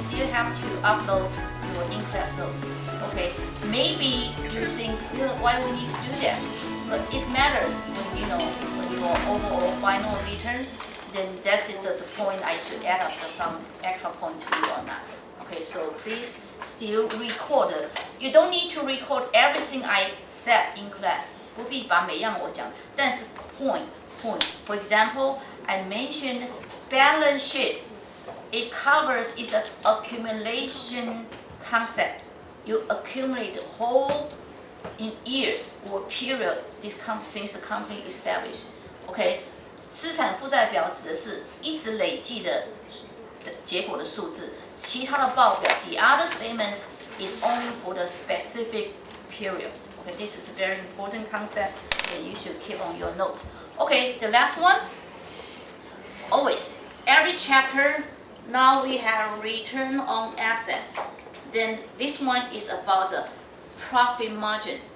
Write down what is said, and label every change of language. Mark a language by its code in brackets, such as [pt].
[en] have to upload your in-class notes. Okay, maybe you think, why we need to do that? But it matters when your overall final return. Then that's the point I should add up some extra point to you or not. Okay, so please still record. You don't need to record everything I said in class. [zh] 不必把每样我讲，但是 point. [en] For example, I mentioned balance sheet. It covers its accumulation concept. You accumulate the whole in years or period since the company established. [zh] Okay, 资产负债表指的是一直累计的结果的数字，其他的报表 [en] the other statements is only for the specific period. Okay, this is a very important concept that you should keep on your notes. Okay, the last one. Always, every chapter, now we have return on assets. Then this one is about the profit margin.